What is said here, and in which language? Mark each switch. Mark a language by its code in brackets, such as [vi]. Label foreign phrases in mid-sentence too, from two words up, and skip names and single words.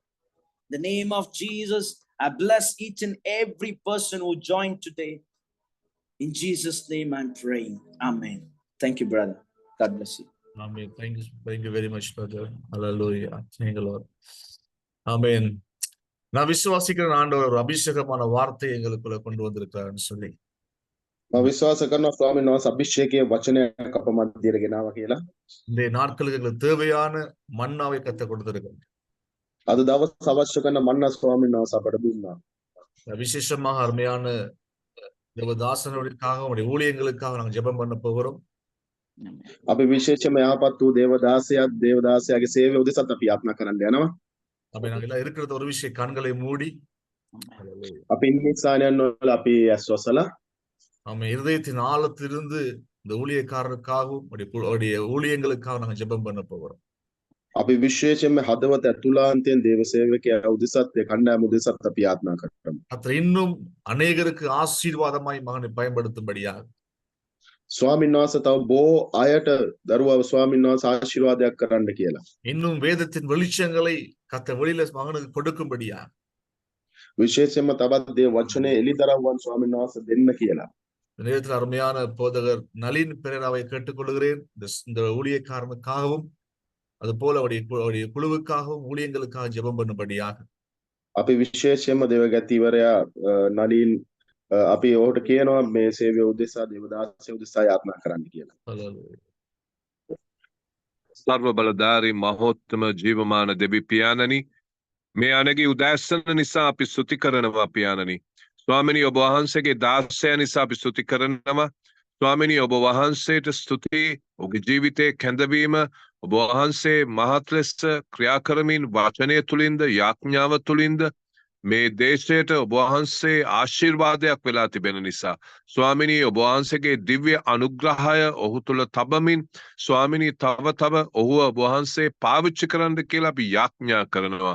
[en] In the name of Jesus, I bless each and every person who joined today. In Jesus' name I'm praying. Amen. Thank you, brother. God bless you. Amen. Thank you very much, brother. Hallelujah. Thank you, Lord. Amen. [ta] நான் விசுவாசிக்கிறேன் ஆண்டவர் ஒரு அபிஷேகமான வார்த்தை எங்களுக்குள்ள கொண்டு வந்திருக்கிறாருன்னு சொல்லி. [si] මම විශ්වාස කරනවා ස්වාමීන් වහන්සේ අභිෂේකයේ වචනයක් අප මැදියට ගෙනාවා කියලා. [ta] இந்த நாட்களுக்கு எங்களுக்கு தேவையான மன்னாவை கற்றுக் கொடுத்திருக்கிறோம். [si] අද දවස් අවශ්‍ය කරන මන්න ස්වාමීන් වහන්සේ අපට දුන්නා. [ta] விசேஷமாக அருமையான தேவதாசனுக்காக உடைய ஊழியங்களுக்காக நாங்கள் ஜெபம் பண்ண போகிறோம். [si] අපි විශේෂයෙන්ම යහපත් වූ දේවදාසයාගේ සේවය උදෙසත් අපි යාත්නා කරන්න යනවා. [ta] அப்ப நாங்கள் எல்லாம் இருக்கிறது ஒரு விஷயம், கண்களை மூடி [si] අපි ඉන්නේ ස්ථානයන් වල අපි ඇස් වසලා [ta] நம்ம இருதயத்தின் ஆழத்திலிருந்து இந்த ஊழியக்காரருக்காகவும் உடைய ஊழியங்களுக்காக நாங்கள் ஜெபம் பண்ண போகிறோம். [si] අපි විශේෂයෙන්ම හදවත ඇතුළාන්තයෙන් දේව සේවකයා උදෙසත් කණ්ඩායම උදෙසත් අපි යාත්නා කරමු. [ta] அத்த இன்னும் அநேகருக்கு ஆசீர்வாதமாய் மகனை பயன்படுத்தும்படியாக [si] ස්වාමීන් වහන්සේ තව බොහෝ අයට දරුවව ස්වාමීන් වහන්සේ ආශිර්වාදයක් කරන්න කියලා. [ta] இன்னும் வேதத்தின் வெளிச்சங்களை கத்த வெளியில மகனுக்கு கொடுக்கும்படியாக [si] විශේෂයෙන්ම තවත් දේ වචනේ එලිදරව්වන් ස්වාමීන් වහන්සේ දෙන්න කියලා. [ta] இந்த நேரத்தில் அருமையான போதகர் நளின் பெரேராவை கேட்டுக்கொள்கிறேன். இந்த ஊழியக்காரனுக்காகவும் அது போல அவருடைய குழுவுக்காகவும் ஊழியங்களுக்காக ஜெபம் பண்ணும்படியாக [si] අපි විශේෂයෙන්ම දේවගතිවරයා නලින් අපි ඔහුට කියනවා මේ සේවය උදෙසා දේවදාසය උදෙසා යාත්නා කරන්න කියලා. සර්ව බලධාරී මහෝත්තම ජීවමාන දෙවි පියාණනි මේ අනගේ උදෑසන නිසා අපි ස්තුති කරනවා පියාණනි. ස්වාමිනී ඔබ වහන්සේගේ දාසය නිසා අපි ස්තුති කරනවා. ස්වාමිනී ඔබ වහන්සේට ස්තුති. ඔබගේ ජීවිතයේ කැඳවීම ඔබ වහන්සේ මහත් ලෙස ක්‍රියා කරමින් වචනය තුලින්ද යාඥාව තුලින්ද මේ දේශයට ඔබ වහන්සේ ආශිර්වාදයක් වෙලා තිබෙන නිසා ස්වාමිනී ඔබ වහන්සේගේ දිව්‍ය අනුග්‍රහය ඔහු තුල තබමින් ස්වාමිනී තව ඔහුව ඔබ වහන්සේ පාවිච්චි කරන්න කියලා අපි යාඥා කරනවා.